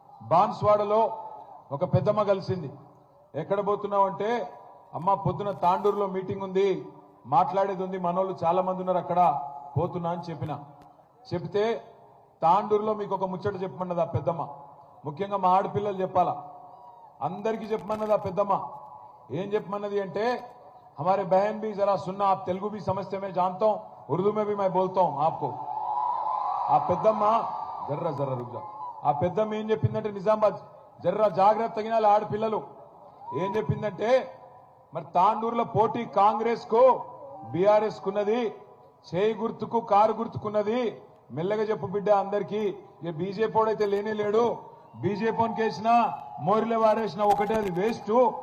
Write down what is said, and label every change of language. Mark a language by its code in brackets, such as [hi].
[te] బాన్స్వాడలో ఒక పెద్దమ్మ కలిసింది. ఎక్కడ పోతున్నావు అంటే, అమ్మ పొద్దున తాండూరులో మీటింగ్ ఉంది, మాట్లాడేది ఉంది, మనోళ్ళు చాలా మంది ఉన్నారు అక్కడ, పోతున్నా అని చెప్తే తాండూరులో మీకు ఒక ముచ్చట చెప్పమన్నది ఆ పెద్దమ్మ. ముఖ్యంగా మా ఆడపిల్లలు చెప్పాలా, అందరికీ చెప్పమన్నది ఆ పెద్దమ్మ. ఏం చెప్పమన్నది అంటే, [hi] हमारे बहन भी जरा सुनना, आप तेलुगु भी समझते, मैं जानता हूं, उर्दू में भी मैं बोलता हूं आपको. [te] ఆ పెద్దమ్మ జర్రా [hi] రుక్ జా. [te] ఆ పెద్దమ్మ ఏం చెప్పిందంటే, నిజామాబాద్ జర్రా జాగ్రత్త తగినాలి ఆడపిల్లలు. ఏం చెప్పిందంటే, మరి తాండూరులో పోటీ కాంగ్రెస్ కు బీఆర్ఎస్ కున్నది, చేయి గుర్తుకు కారు గుర్తుకున్నది. మెల్లగా చెప్పు బిడ్డ అందరికీ, ఇక బీజేపీ వాడైతే లేనే లేడు, బీజేపీని కేసినా మోరిలో వారేసినా ఒకటే, అది వేస్ట్.